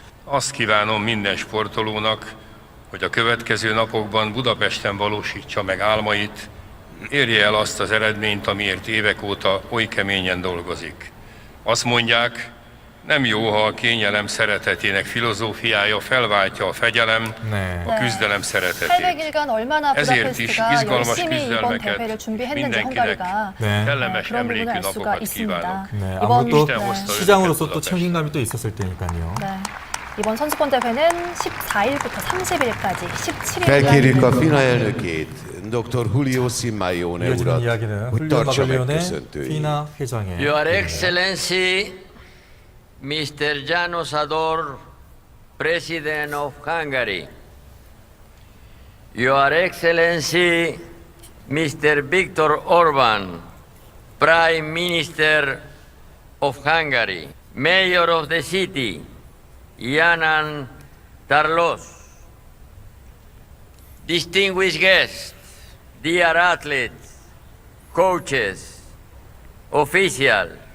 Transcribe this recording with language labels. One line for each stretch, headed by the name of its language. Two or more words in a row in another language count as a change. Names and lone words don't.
Hungarian: Azt kívánom minden sportolónak, hogy a következő napokban Budapesten valósítsa meg álmait, érje el azt az eredményt, amiért évek óta oly keményen dolgozik. Azt mondják, nem jó, ha a kényelem szeretetének filozófiája felváltja a fegyelem,
Korean: 네.
Hungarian: a küzdelem szeretetét.
Korean: 800일간 얼마나
Hungarian: ezért is
Korean: 부다페스트가
Hungarian: izgalmas
Korean: 열심히 이번 대회를
Hungarian: küzdelmeket
Korean: 준비했는지
Hungarian: mindenkinek
Korean: 헝가리가 네.
Hungarian: kellemes
Korean: 그런 부분을
Hungarian: emlékű
Korean: 알 수가
Hungarian: napokat
Korean: 있습니다.
Hungarian: kívánok.
Korean: 네, 이번 아무래도 네. 시장으로서 또 부다페스트. 책임감이 또 있었을 테니까요. 네. 이번 선수권 대회는 14일부터 30일까지 17일간
Hungarian: Felkérjük a FINA elnökét, dr. Julio Simeone
Korean: 이어지는
Hungarian: urat,
Korean: 이야기는
Hungarian: hogy
Korean: 훌리오
Hungarian: tartsa meg
Korean: 마글리온의
Hungarian: köszöntőjét.
Korean: 피나 회장의
English: Your Excellency, Mr. János Ador, President of Hungary. Your Excellency, Mr. Viktor Orbán, Prime Minister of Hungary, Mayor of the city, Yanan Tarlos, distinguished guests, dear athletes, coaches, officials,